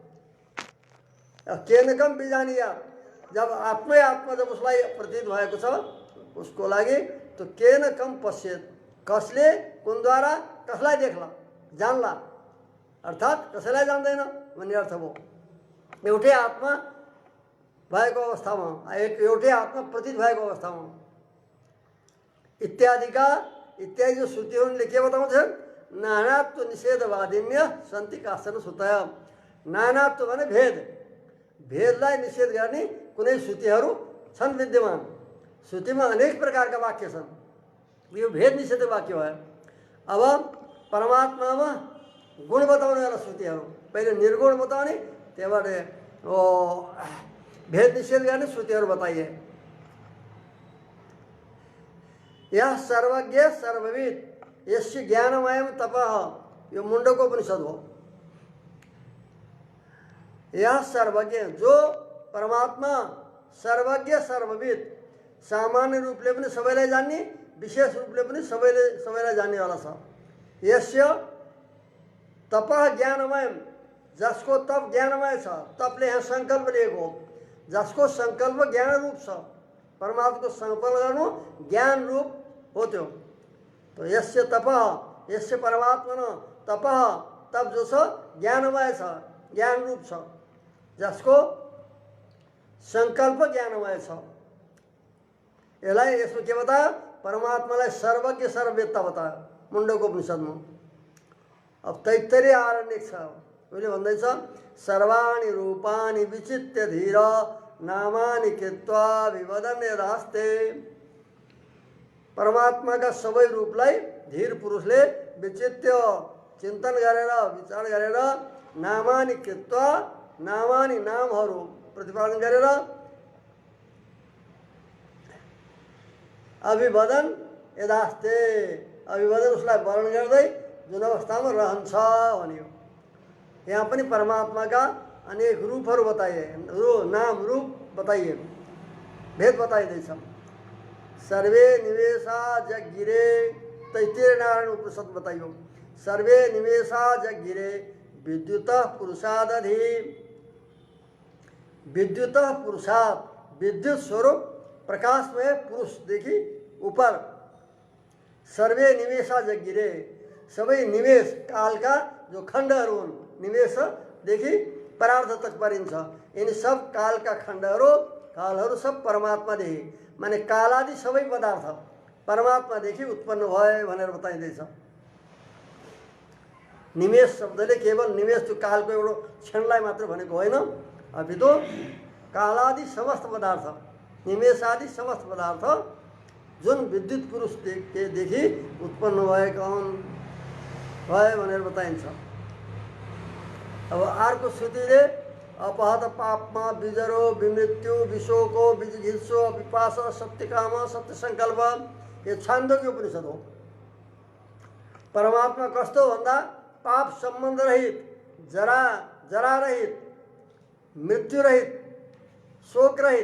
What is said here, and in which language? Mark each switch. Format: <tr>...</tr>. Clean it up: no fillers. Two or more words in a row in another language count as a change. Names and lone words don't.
<sa>केन कम बिजानिया,</sa> <ne>जब आत्मै आत्मा जब उसलाई प्रतीत भएको छ उसको लागि, तो</ne> <sa>केन कम पश्येत,</sa> <ne>कसले कुनद्वारा कसलाई देख्ला, जानला, अर्थात् कसैलाई जान्दैन भन्ने अर्थ भयो। एउटै आत्मा भएको अवस्थामा, एउटै आत्मा प्रतीत भएको अवस्थामा। इत्यादिका इत्यादि जो श्रुतिहरूले के बताउँछन्,</ne> <sa>नानात्व निषेधवादिन्य सन्ति काश्चन श्रुतय।</sa> <ne>नानात्व भने भेद, भेदलाई निषेध गर्ने कुनै श्रुतिहरू छन् विद्यमान। श्रुतिमा अनेक प्रकारका वाक्य छन्, यो भेद निषेध वाक्य भयो। अब परमात्मामा गुण बताउनेवाला श्रुतिहरू, पहिले निर्गुण बताउने, त्यहाँबाट भेद निषेध गर्ने श्रुतिहरू बताइए।</ne> <sa>यह सर्वज्ञ सर्वविद यस्य ज्ञानमयम तपः,</sa> <ne>यो मुंडको उपनिषद हो।</ne> <sa>यह सर्वज्ञ,</sa> <ne>जो परमात्मा</ne> <sa>सर्वज्ञ सर्वविद,</sa> <ne>सामान्य रूपले पनि सबैलाई जान्ने, विशेष रूपले पनि सबैलाई जान्नेवाला छ।</ne> <sa>यस्य तपः ज्ञानमयम,</sa> <ne>जसको तप ज्ञानमय छ, तपले यहाँ संकल्प लिएको, जसको संकल्प ज्ञान रूप छ, परमात्माको संकल्प गर्नु ज्ञान रूप हो त्यो। तो</ne> <sa>यस्य तपः, यस्य परमात्मा न तपः,</sa> <ne>तप जो छ ज्ञानमय छ, ज्ञान रूप छ, जसको संकल्प ज्ञानमय छ। यसलाई यसमा के बतायो, परमात्मालाई सर्वज्ञ सर्ववेत्ता बतायो मुण्डको उपनिषदमा। अब तैत्तरीय आरण्यक छ, उसले भन्दैछ</ne> <sa>सर्वाणि रूपाणि विचित्य धीर नामानि कृत्वा विवदन् यदास्ते।</sa> <ne>परमात्माका सबै रूपलाई धीर पुरुषले विचित्य चिन्तन गरेर विचार गरेर</ne> <sa>नामानि कृत्वा,</sa> <ne>नामानि नामहरू प्रतिपादन गरेर</ne> <sa>अभिवदन यदास्ते,</sa> <ne>अभिवदन उसलाई वर्णन गर्दै जुन अवस्थामा रहन्छ भन्यो। यहाँ पनि परमात्माका अनेक रूपहरू बताइए, नाम रूप बताइए, भेद बताइँदैछ।</ne> <sa>सर्वे निवेशा जगिरे,</sa> <ne>तैत्तिरीय नारायण उपनिषद बताइयो।</ne> <sa>सर्वे निवेशा जगिरे विद्युतः पुरुषादधि, विद्युतः पुरुषाद,</sa> <ne>विद्युत स्वरूप प्रकाश में पुरुष देखि ऊपर।</ne> <sa>सर्वे निवेशा जगिरे,</sa> <ne>सबै निवेश कालका जो खण्डहरू हुन्, निवेश देखि परार्थ तक परिन्छ। यिनी सब कालका खण्डहरू, कालहरू सब परमात्मादेखि, माने कालादि सबै पदार्थ परमात्मादेखि उत्पन्न भए भनेर बताइँदैछ। निमेष शब्दले केवल निमेष त्यो कालको एउटा क्षणलाई मात्र भनेको होइन, अपितु कालादि समस्त पदार्थ, निमेष आदि समस्त पदार्थ जुन विद्युत पुरुषदेखि उत्पन्न भएका हुन् भए भनेर बताइन्छ। अब अर्को श्रुतिले</ne> <sa>अपहत पापमा विजरो विमृत्यु विशोको विजिघित्सो विपास सत्यकाम सत्य संकल्प।</sa> <ne>ये छान्दोग्य उपनिषद हो। परमात्मा कस्तो भन्दा पाप संबंध रहित, जरा रहित, मृत्यु रहित, शोक रहित।</ne>